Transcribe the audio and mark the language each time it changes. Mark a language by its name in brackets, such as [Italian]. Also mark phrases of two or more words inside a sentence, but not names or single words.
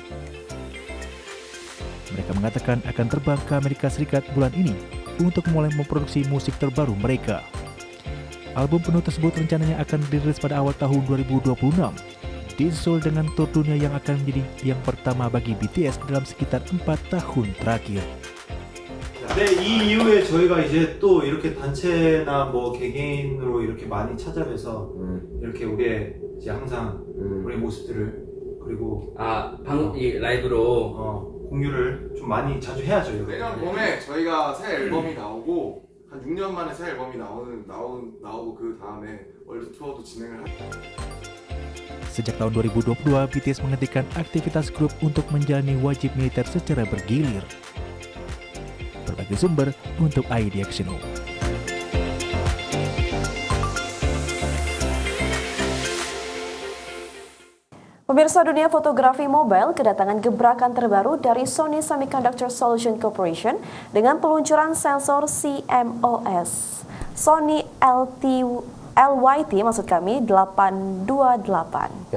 [Indonesian] Mereka mengatakan akan terbang ke Amerika Serikat bulan ini untuk mulai memproduksi musik terbaru mereka. Album penuh tersebut rencananya akan dirilis pada awal tahun 2026, disusul dengan tur dunia yang akan menjadi yang pertama bagi BTS dalam sekitar 4 tahun terakhir. [Korean] 네, 이 이후에 저희가 이제 또 이렇게 단체나 뭐 개개인으로 이렇게 많이 찾아뵈서 이렇게 우리의 이제 항상 우리의 모습들을 그리고 이 라이브로 공유를 좀 많이 자주 해야죠. 이거. 내년 봄에 저희가 새 앨범이 나오고 한 6년 만에 새 앨범이 나오고 그 다음에 월드 투어도 진행을 [Indonesian] Sejak tahun 2022, BTS menghentikan aktivitas grup untuk menjalani wajib militer secara bergilir. Berbagai sumber untuk IDX. Pemirsa, dunia fotografi mobile kedatangan gebrakan terbaru dari Sony Semiconductor Solution Corporation dengan peluncuran sensor CMOS Sony LYT 828.